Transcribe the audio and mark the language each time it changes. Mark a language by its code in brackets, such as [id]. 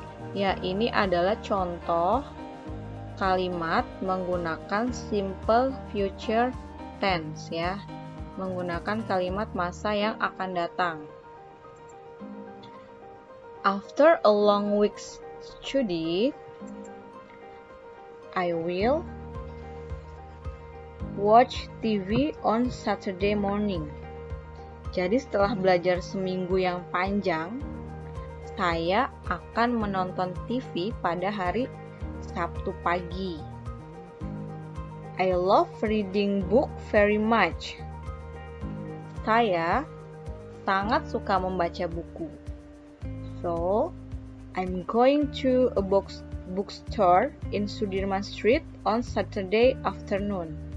[id] Ya, ini adalah contoh kalimat menggunakan simple future tense ya, menggunakan kalimat masa yang akan datang. [en] After a long week's study, I will watch TV on Saturday morning. [id] Jadi setelah belajar seminggu yang panjang, saya akan menonton TV pada hari Sabtu pagi. [en] I love reading book very much. [id] Saya sangat suka membaca buku. [en] So, I'm going to a bookstore in Sudirman Street on Saturday afternoon.